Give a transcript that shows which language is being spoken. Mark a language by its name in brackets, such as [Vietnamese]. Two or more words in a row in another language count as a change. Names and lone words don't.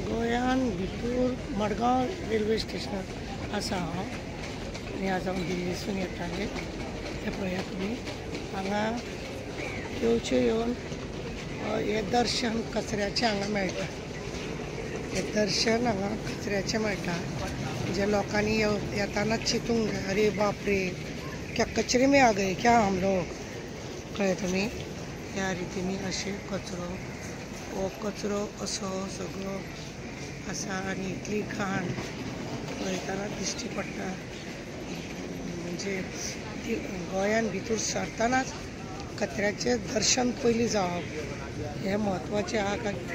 [Konkani] गोंयान भितर मडगांव रेल्वे स्टेशन आसा हांव आनी आज हांव दिल्लीसून येतालें तें पळयात तुमी हांगा येवन हें दर्शन कचऱ्याचें हांगा मेळटा। हें दर्शन हांगा कचऱ्याचें मेळटा जे लोकांनी येताना चिंतूंक जाय, [Hindi] अरे बाप रे क्या कचरे में आ गए क्या हम लोग, [Konkani] कळ्ळें तुमी। ह्या रितीनी अशें कचरो असो सगळो आसा आनी इतली घाण पळयतना दिश्टी पडटा। म्हणजे गोंयान भितर सरतानाच कचऱ्याचें दर्शन पयलीं जावप हें म्हत्वाचें आहा काय।